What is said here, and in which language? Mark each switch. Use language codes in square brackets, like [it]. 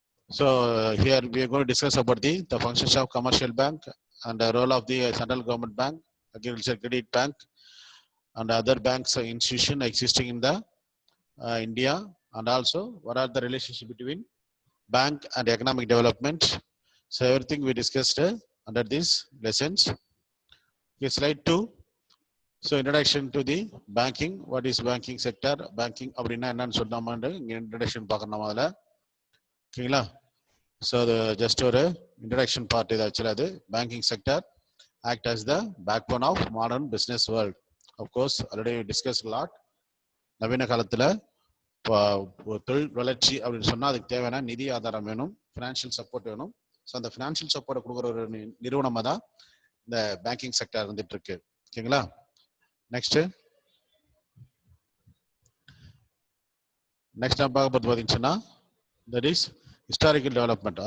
[en] So here we are going to discuss about the functions of commercial bank and the role of the central government bank, agriculture credit bank, and other banks institution existing in the India, and also what are the relationship between bank and economic development. So everything we discussed under these lessons. Okay, slide 2. So introduction to the banking. What is banking sector? [ta] Banking அப்படின்னா என்னன்னு சொல்லாம இங்க introduction பார்க்கணும் முதல்ல. ஓகேங்களா? [en] So the just ஒரு introduction part இது actually அது banking sector act as the backbone of modern business world. Of course, already discussed a lot. [ta] நவீன காலத்துல தொழில் வளர்ச்சி அப்படின்னு சொன்னா அதுக்கு தேவையான நிதி ஆதாரம் வேணும், ஃபினான்ஷியல் சப்போர்ட் வேணும். ஸோ அந்த ஃபினான்ஷியல் சப்போர்ட் கொடுக்குற ஒரு நிறுவனமாக தான் இந்த பேங்கிங் செக்டர் இருந்துட்டு இருக்கு. ஓகேங்களா? நெக்ஸ்ட் நம்ம பார்க்க போது பார்த்தீங்கன்னா [en] That is historical development.